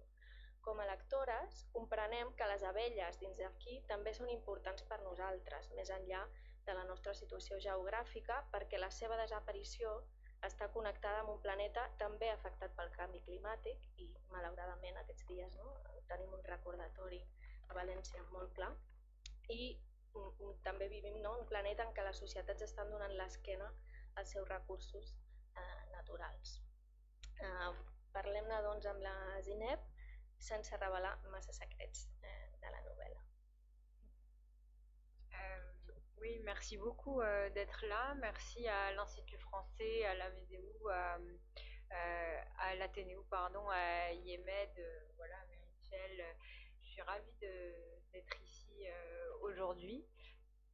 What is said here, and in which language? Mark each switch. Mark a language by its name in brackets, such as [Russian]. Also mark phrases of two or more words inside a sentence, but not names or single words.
[Catalan] Com a lectores, comprenem que les abelles dins d'aquí també són importants per nosaltres, més enllà de la nostra situació geogràfica, perquè la seva desaparició està connectada amb un planeta també afectat pel canvi climàtic i, malauradament, aquests dies tenim un recordatori a València molt clar, i també vivim en un planeta en què les societats estan donant l'esquena als seus recursos naturals. Parlem-ne doncs amb la Zineb sense revelar massa secrets de la novel·la. [French] Oui, merci beaucoup d'être là. Merci à l'Institut français, à la VDU, à l'Athénéo, pardon, à IEMED, voilà, Meritxell. Je suis ravie d'être ici aujourd'hui.